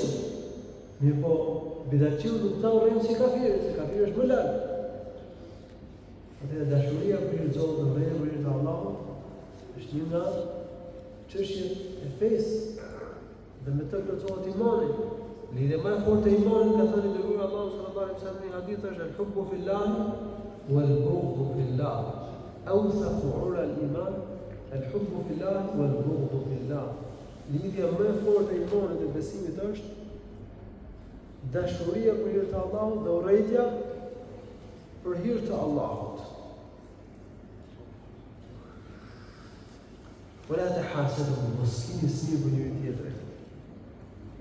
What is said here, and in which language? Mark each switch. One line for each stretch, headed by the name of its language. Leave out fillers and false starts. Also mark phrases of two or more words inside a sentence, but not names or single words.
Albanian: Mirë po, bidatçiu nuk ta urrejmë si kafiri, se kafiri është më larg. Atëherë dashuria për hir të Zotit dhe urrejtja për hir të Allahut është një nga çështjet e fesë dhe me të plotësohet imani. Lidhja më e fortë e imanit ka thënë dërguari Allahu
Arabic: صلى الله عليه وسلم
Albanian: në hadith është
Arabic: الحب في الله والبغض في الله. أوثق عرى الإيمان الحب في الله والبغض في الله.
Albanian: Lidhja më e fortë e imanit dhe besimit është dashuria për hir të Allahut dhe urrëtia për hir të Allahut.
Arabic: ولا تحاسدوا,
Albanian: mos keni smirë për njëri tjetrin.